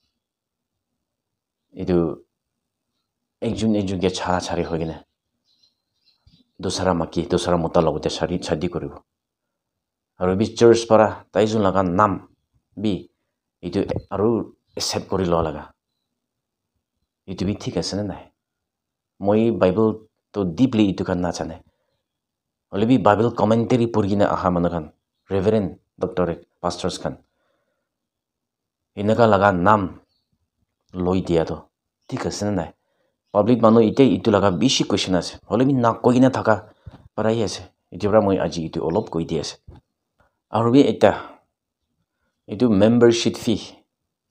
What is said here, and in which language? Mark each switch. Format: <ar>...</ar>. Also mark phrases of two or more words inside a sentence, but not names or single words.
<nag>itu ekjun ge chara chari hoigine dosara maki dosara muta logote shadi koribo aru bi church para taijun laga nam bi itu aru accept kori lo laga itu bi thik ase na nai moi bible to deeply itu kan na jane hole bi</nag> <en>bible commentary</en> <nag>purgina aha manu kan</nag> <en>reverend doctorate pastors</en> <nag>kan inaga laga nam loi dia to thik ase na nai public manu ite itu laga bishi question ase hole bi na koina thaka parai ase itibra moi aji itu olop koi di ase aru bi eta itu</nag> <en>membership fee</en>